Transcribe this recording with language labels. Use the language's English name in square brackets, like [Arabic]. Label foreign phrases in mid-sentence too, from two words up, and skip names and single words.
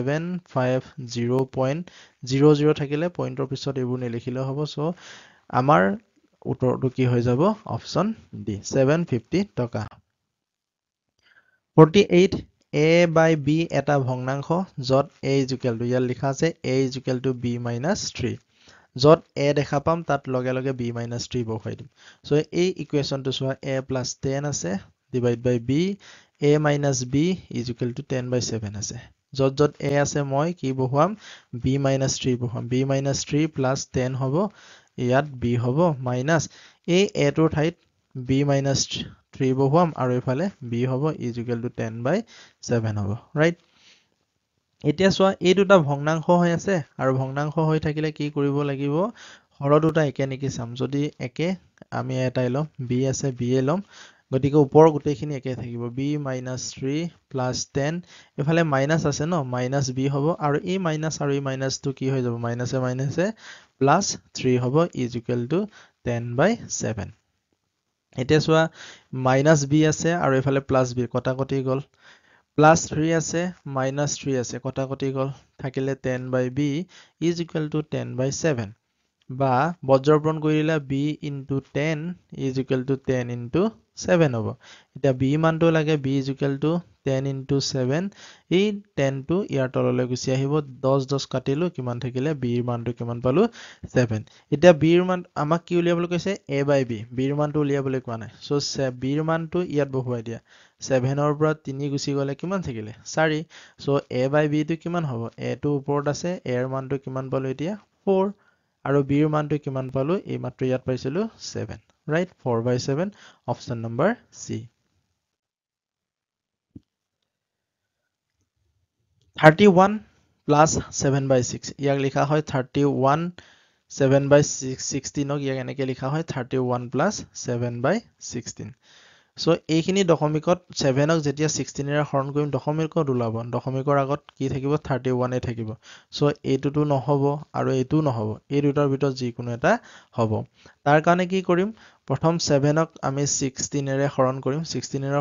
[Assamese] 750.00 থাকিলে পইণ্টৰ পিছত এইবোৰ নিলিখিলেও হ'ব সো আমাৰ উত্তৰটো কি হৈ যাব অপচন ডি 750 টকা 48 a by b এটা ভগ্নাংশ যত a [English] equal to [Assamese] ইয়াত লিখা আছে a [English] equal to b minus 3 [Assamese] যত a দেখা পাম তাত লগে লগে b minus 3 বহাই দিম সো এই [English] equationটো [Assamese] চোৱা [English] a plus 10 [Assamese] আছে [English] divide by [Assamese] b [English] a minus b is equal to 10 by 7 [Assamese] আছে যত যত a আছে মই কি বহুৱাম [English] b minus [Assamese] 3 বহুৱাম [English] b minus 3 plus 10 [Assamese] হ'ব ইয়াত b হ'ব minus এই a টোৰ ঠাইত [English] b minus 3 [Assamese] বহুৱাম আৰু ইফালে b হ'ব [English] is equal to 10 by 7 [Assamese] হ'ব ৰাইট এতিয়া চোৱা এই দুটা ভগ্নাংশ হৈ আছে আৰু ভগ্নাংশ হৈ থাকিলে কি কৰিব লাগিব হৰ দুটা একে নেকি চাম যদি একে আমি এটাই লম b আছে b এ লম গতিকে ওপৰ গোটেইখিনি একে থাকিব [English] b minus 3 plus 10 [Assamese] এফালে মাইনাস আছে ন মাইনাস b হ'ব আৰু এই মাইনাস আৰু এই মাইনাসটো কি হৈ যাব মাইনাসে [English] plus 3 [Assamese] হ'ব [English] is equal to 10 by 7 [Assamese] এতিয়া চোৱা মাইনাস b আছে আৰু এফালে প্লাস b কটাকটি গল প্লাস 3 আছে মাইনাস 3 আছে কটাকটি গল থাকিলে [English] 10 by b is equal to 10 by 7 [Assamese] বা বজ্ৰপূৰণ কৰিলে [English] b into 10 is equal to 10 [Assamese] into 7 হ'ব এতিয়া b মানটো লাগে [English] b is equal to 10 into 7 [Assamese] এই 10 টো ইয়াৰ তললৈ গুচি আহিব 10 10 কাটিলো কিমান থাকিলে b ৰ মানটো কিমান পালো 7 এতিয়া b ৰ মান আমাক কি উলিয়াবলৈ কৈছে [English] a by b [Assamese] b ৰ মানটো উলিয়াবলৈ কোৱা নাই সো b ৰ মানটো ইয়াত বহুৱাই দিয়া 7 ৰ পৰা 3 গুচি গলে কিমান থাকিলে 4 সো [English] a by b [Assamese] টো কিমান হ'ব a টো ওপৰত আছে a ৰ মানটো কিমান পালো এতিয়া 4 আৰু b ৰ মানটো কিমান পালো এই মাত্ৰ ইয়াত পাইছিলো 7 [English] right 4 by 7 option number c 31 plus 7 by 6 [Assamese] ইয়াক লিখা হয় 31 [English] 7 by 16 [Assamese] ইয়াক এনেকে লিখা হয় [English] 31 plus 7 by 16 [Assamese] সো এইখিনি দশমিকত 7ক যেতিয়া 16 এৰে হৰণ কৰিম দশমিকত ওলাব দশমিকৰ আগত কি থাকিব 31 এ থাকিব সো এইটোটো নহব আৰু এইটো নহব এই দুটাৰ ভিতৰত যিকোনো এটা হ'ব তাৰ কাৰণে কি কৰিম প্ৰথম 7ক আমি 16 এৰে হৰণ কৰিম 16 এৰে